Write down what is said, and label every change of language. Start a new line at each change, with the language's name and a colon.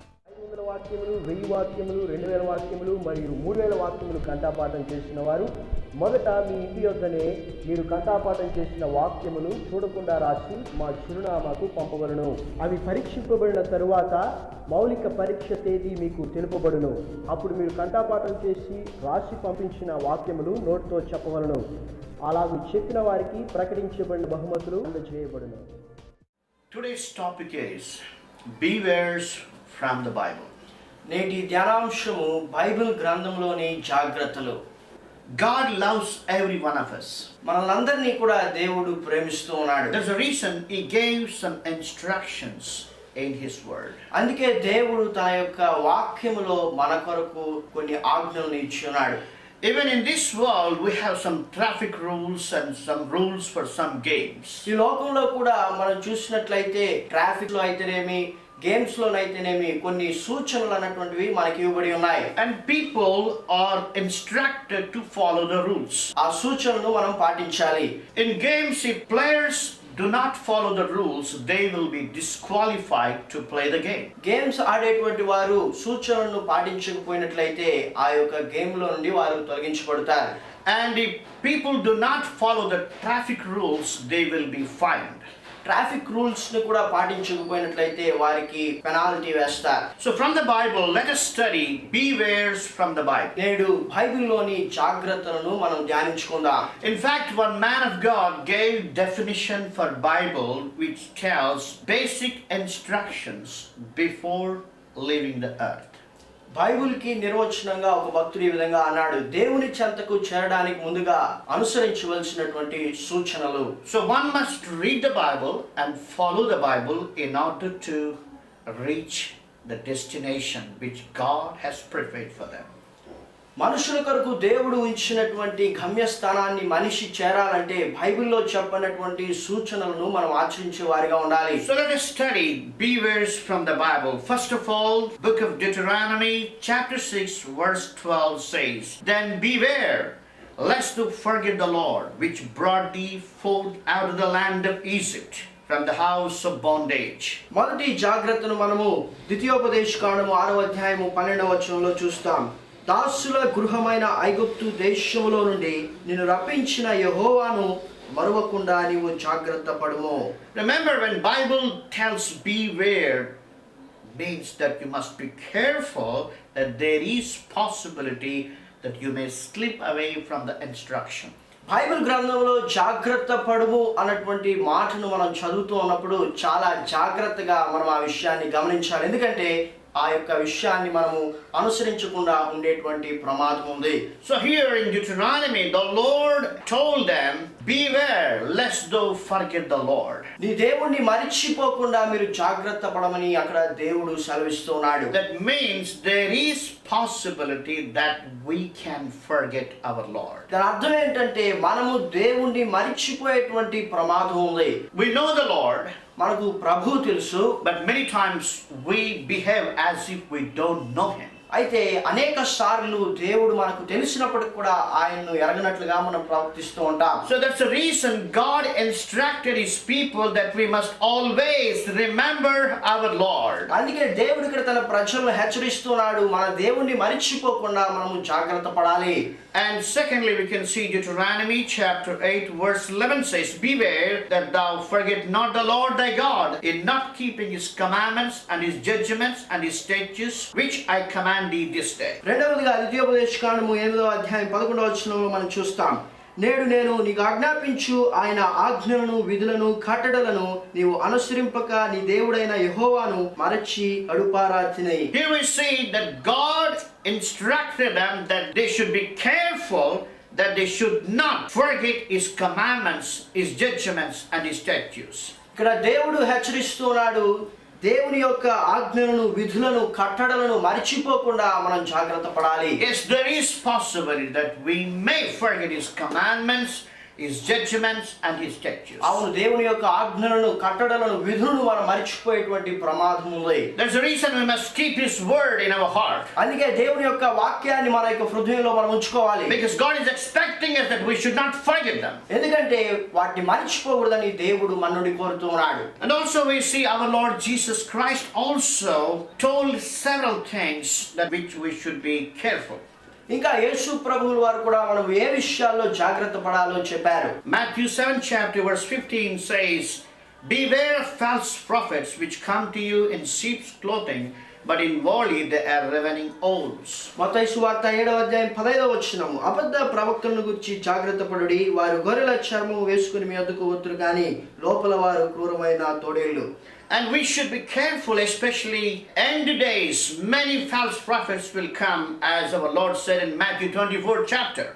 Telugu: 500 వాక్యములు, 1000 వాక్యములు, 2000 వాక్యములు మరియు 3000 వాక్యములు కంఠపాఠం చేసిన వారు మొదట మీ ఇంటి యొద్దనే మీరు కంఠపాఠం చేసిన వాక్యములు చూడకుండా రాసి మా చిరునామాకు పంపబడును. అవి పరీక్షింపబడిన తరువాత మౌలిక పరీక్ష తేదీ మీకు తెలుపబడును. అప్పుడు మీరు కంఠపాఠం చేసి రాసి పంపించిన వాక్యములు నోటితో చెప్పవలను. అలాగూ చెప్పిన వారికి ప్రకటించబడిన బహుమతులు అందజేయబడును.
English: Today's topic is Bewares from the Bible.
Telugu: నేటి ధ్యానాంశము బైబిల్ గ్రంథంలోని జాగ్రత్తలు.
English: God loves every one of us.
Telugu: మనల్ని కూడా దేవుడు ప్రేమిస్తూ ఉన్నాడు.
English: There's a reason He gave some instructions in His word.
Telugu: అందుకే దేవుడు తన యొక్క వాక్యములో మన కొరకు కొన్ని ఆజ్ఞలను ఇచ్చి ఉన్నాడు.
English: Even in this world we have some traffic rules and some rules for some games.
Telugu: ఈ లోకంలో కూడా మనం చూసినట్లయితే ట్రాఫిక్ లో అయితేనేమి, గేమ్స్ లోనైతేనేమి కొన్ని సూచనలు అన్నటువంటివి మనకి ఇవ్వబడి ఉన్నాయి.
English: And people are instructed to follow the rules.
Telugu: ఆ సూచనలను మనం పాటించాలి.
English: In games, if players do not follow the rules, they will be disqualified to play the game.
Telugu: Games ఆడేటువంటి వారు సూచనలను పాటించకపోయినట్లయితే ఆ యొక్క గేమ్ లో నుండి వారు తొలగించబడతారు.
English: And if people do not follow the traffic rules, they will be fined.
Telugu: Traffic rules ని కూడా పాటించకపోయినట్లయితే వారికి పెనాల్టీ వేస్తారు.
English: So from the Bible, let us study Bewares from the Bible.
Telugu: నేడు బైబిల్లోని జాగ్రత్తలను మనం ధ్యానించుకుందాం.
English: In fact, one man of God gave definition for Bible which tells basic instructions before leaving the earth.
Telugu: బైబిల్కి నిర్వచనంగా ఒక భక్తుడు ఈ విధంగా అన్నాడు, దేవుని చెంతకు చేరడానికి ముందుగా అనుసరించవలసినటువంటి సూచనలు.
English: So one must read the Bible and follow the Bible in order to reach the destination which God has prepared for them.
Telugu: మనుషుల కొరకు దేవుడు ఉంచినటువంటి గమ్యస్థానాన్ని మనిషి చేరాలంటే బైబిల్లో చెప్పినటువంటి సూచనలను మనం ఆచరించే వారిగా ఉండాలి.
English: So let us study Bewares from the Bible. First of all, book of Deuteronomy chapter 6 verse 12 says, Then beware lest thou forget the Lord which brought thee forth out of the land of Egypt from the house of bondage.
Telugu: మొదటి జాగ్రత్తను మనము ద్వితీయోపదేశకాండము 6వ అధ్యాయము 12వ వచనంలో చూస్తాం. దాసుల గృహమైన ఐగుప్తు దేశములో నుండి నిన్ను రప్పించిన యెహోవాను మరువకుండా నీవు జాగ్రత్త పడుము.
English: Remember, when Bible tells beware, means that you must be careful that there is possibility that you may slip away from the instruction.
Telugu: Bible గ్రంథంలో జాగ్రత్త పడుము అన్నటువంటి మాటను మనం చదువుతూ ఉన్నప్పుడు చాలా జాగ్రత్తగా మనం ఆ విషయాన్ని గమనించాలి. ఎందుకంటే ఆ యొక్క విషయాన్ని మనము అనుసరించకుండా ఉండేటువంటి ప్రమాదం ఉంది.
English: So here in Deuteronomy, the Lord told them, beware lest thou forget the Lord.
Telugu: నీ దేవుణ్ణి మరిచిపోకుండా మీరు జాగ్రత్త పడమని అక్కడ దేవుడు సెలవిస్తున్నాడు.
English: That means there is possibility that we can forget our Lord.
Telugu: దాని అర్థం ఏంటంటే మనము దేవుణ్ణి మరిచిపోయేటువంటి ప్రమాదం ఉంది.
English: We know the Lord,
Telugu: మనకు ప్రభు తెలుసు,
English: but many times we behave as if we don't know him.
Telugu: అయితే అనేక సార్లు దేవుడు మనకు తెలిసినప్పటికి కూడా ఆయన్ను ఎరగనట్లుగా మనం ప్రవర్తిస్తూ ఉంటాం.
English: So that's the reason God instructed his people that we must always remember our Lord.
Telugu: అందుకే దేవుడు ఇక్కడ తన ప్రజలను హెచ్చరిస్తున్నాడు, మన దేవుణ్ణి మరిచిపోకుండా మనము జాగ్రత్త పడాలి.
English: And secondly, we can see Deuteronomy chapter 8 verse 11 says, beware that thou forget not the Lord thy God in not keeping his commandments and his judgments and his statutes which I command thee this day.
Telugu: రెండవదిగా ద్వితీయోపదేశకాండము 8వ అధ్యాయం 11వ వచనంలో మనం చూస్తాం, నేడు నేను నీకు ఆజ్ఞాపించు ఆయన ఆజ్ఞలను విధులను కట్టడలను నీవు అనుసరింపక నీ దేవుడైన యెహోవాను మరచి అడుపారాతినై.
English: Here we see that God instructed them that they should be careful, that they should not forget his commandments, his judgments and his statutes.
Telugu: ఇక్కడ దేవుడు హెచ్చరిస్తున్నాడు, దేవుని యొక్క ఆజ్ఞలను విధులను కట్టడలను మరిచిపోకుండా మనం జాగ్రత్త పడాలి.
English: Yes, there is possibility that we may forget his commandments, his judgments and his statutes.
Telugu: అవును, దేవుని యొక్క ఆజ్ఞలను కట్టడలను విధులను మనం మరిచిపోయేటువంటి ప్రమాదం ఉంది.
English: There's a reason we must keep his word in our heart.
Telugu: అందుకే దేవుని యొక్క వాక్యాన్ని మన యొక్క హృదయంలో మనం ఉంచుకోవాలి.
English: Because God is expecting us that we should not forget them.
Telugu: ఎందుకంటే వాటిని మరిచిపోకూడదని దేవుడు మన నుండి కోరుతున్నాడు.
English: And also we see our Lord Jesus Christ also told several things that which we should be careful.
Telugu: ఇంకా యేసు ప్రభువుల వారు కూడా మనం ఏ విషయాల్లో జాగ్రత్త పడాలో చెప్పారు.
English: Matthew 7 chapter verse 15 says, beware of false prophets which come to you in sheep's clothing, but inwardly they are ravening wolves.
Telugu: మత్తయి సువార్త 7వ అధ్యాయం 15వ వచనము, అబద్ధ ప్రవక్తలను గురించి జాగ్రత్త పడుడి, వారు గొర్రెల చర్మం వేసుకుని మీ వద్దకు వత్తురు కానీ లోపల వారు క్రూరమైన తోడేళ్ళు.
English: And we should be careful, especially end days. Many false prophets will come, as our Lord said in Matthew 24 chapter.